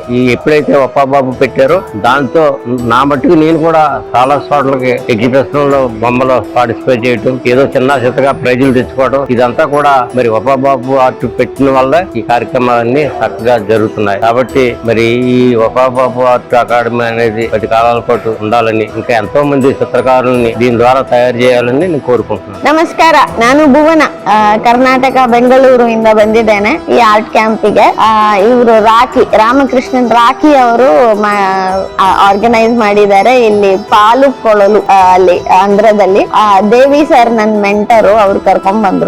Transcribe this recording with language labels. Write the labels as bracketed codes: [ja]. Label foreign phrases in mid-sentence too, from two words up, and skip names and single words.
[te] ఈ ఎప్పుడైతే ఒప్పాబాబు పెట్టారో దాంతో నా మట్టుకు నేను కూడా చాలా చోట్లకి ఎగ్జిబిషన్ లో బొమ్మలో పార్టిసిపేట్ చేయటం, ఏదో చిన్న చిత్తగా ప్రైజులు తెచ్చుకోవడం, ఇదంతా కూడా మరి ఒప్పాబాబు ఆర్ట్ పెట్టిన వల్ల ఈ కార్యక్రమాలన్నీ చక్కగా జరుగుతున్నాయి. కాబట్టి మరి ఈ ఒప్పాబాబు ఆర్ట్ అకాడమీ అనేది 10 కాలాల పాటు ఉండాలని, ఇంకా ఎంతో మంది ಚಿತ್ರಕಾರರನ್ನು దీని ద్వారా ತಯಾರು చేయాలని నేను ಕೋರುకుంటున్నాను. [kn] ನಮಸ್ಕಾರ, ನಾನು ಭುವನ, ಕರ್ನಾಟಕ ಬೆಂಗಳೂರಿನಿಂದ ಬಂದಿದ್ದೇನೆ ಈ ಆರ್ಟ್ ಕ್ಯಾಂಪಿಗೆ. ಇವರು ರಾಮಕೃಷ್ಣನ್ ರಾಖಿ ಅವರು ಆರ್ಗನೈಸ್ ಮಾಡಿದ್ದಾರೆ ಇಲ್ಲಿ ಪಾಲುಕೊಳಲು ಅಲ್ಲಿ ಆಂಧ್ರದಲ್ಲಿ. ದೇವಿ ಸರ್ ನನ್ ಮೆಂಟರು, ಅವ್ರು ಕರ್ಕೊಂಡ್ ಬಂದ್ರು.